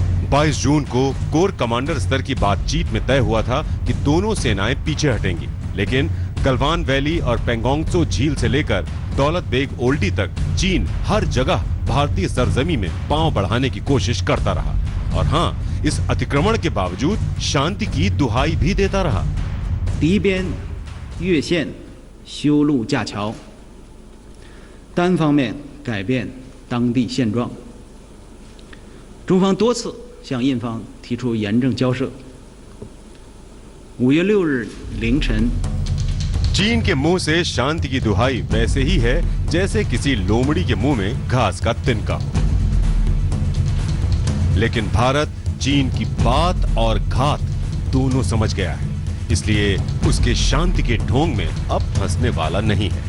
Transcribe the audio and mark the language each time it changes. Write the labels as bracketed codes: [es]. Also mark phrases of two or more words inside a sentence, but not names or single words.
[hi] 22 जून को कोर कमांडर स्तर की बातचीत में तय हुआ था कि दोनों सेनाएं पीछे हटेंगी, लेकिन गलवान वैली और पेंगोंग झील से लेकर दौलत बेग ओल्डी तक चीन हर जगह भारतीय सरजमी में पांव बढ़ाने की कोशिश करता रहा और हां, इस अतिक्रमण के बावजूद शांति की दुहाई भी देता रहा। [zh] 敌边越线修路架桥，单方面改变当地现状。中方多次向印方提出严正交涉。5月6日凌晨， [hi] चीन के मुंह से शांति की दुहाई वैसे ही है जैसे किसी लोमड़ी के मुंह में घास का तिनका हो। लेकिन भारत चीन की बात और घात दोनों समझ गया है, इसलिए उसके शांति के ढोंग में अब फंसने वाला नहीं है।